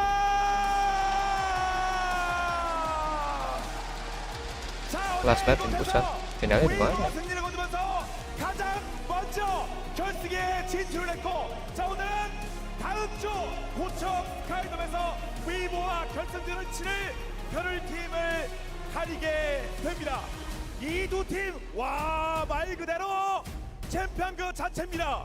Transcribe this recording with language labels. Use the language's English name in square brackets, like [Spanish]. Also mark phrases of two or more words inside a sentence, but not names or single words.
[English] Last night in Busan. [Indonesian] Finalnya di mana? [Korean] 승리를 거두면서 가장 먼저 결승에 진출을 했고, 자 오늘은 다음 주 고척 스카이돔에서 위보와 결승전을 치를 별을팀을 가리게 됩니다. 이 두 팀, 와, 말 그대로 챔피언 그 자체입니다.